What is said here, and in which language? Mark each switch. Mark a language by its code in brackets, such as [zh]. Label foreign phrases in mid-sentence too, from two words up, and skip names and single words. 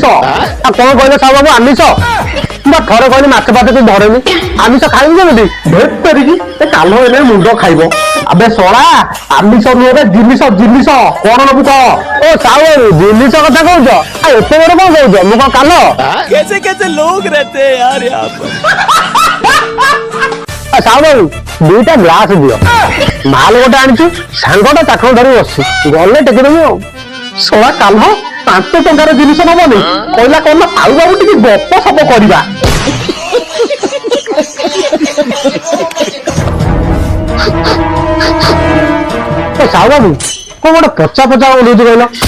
[or] ଆଉ କଣ କହିଲେ ସାହୁ ବାବୁ? ଆମିଷ? ମୁଁ ଥରେ କହିଲି ମାଛ ଫାଛ ତୁ ଧରେନି, ଆମିଷ ଖାଇବୁ କେମିତି? ଭେଟ କରିକି ଏ କାଲ ଏନେ ମୁଣ୍ଡ ଖାଇବ। ଆବେ ଶଳା ଆମିଷ ନୁହେଁ ବେ, ଜିନିଷ ଜିନିଷ। କଣ ନବୁ କହ? ଓ ସାହୁ ବାବୁ ଜିନିଷ କଥା କହୁଛ? ଆଉ ଏତେ ବଡ କଣ କହୁଛ? ମୁଁ କଣ କାଲ? [hi] कैसे कैसे लोग रहते हैं यार यहाँ पर। [or] ସାହୁ ବାବୁ ଦୁଇଟା ଗ୍ଲାସ ଦିଅ। ମାଲ ଗୋଟେ ଆଣିଛୁ, ସାଙ୍ଗଟା ଚାକଣ ଧରି ବସିଛୁ, ଗଲେ ଟେକିଦେବି ଆଉ। ଶଳା କାଲ 5 ଟଙ୍କାର ଜିନିଷ ନବନି, କହିଲା କଣ ନା ସାହୁ ବାବୁ ଟିକେ ଗପ ସପ କରିବା। ସାହୁ ବାବୁ କଣ ଗୋଟେ ପଚା ପଚା ଓଲଉଛି କହିଲ?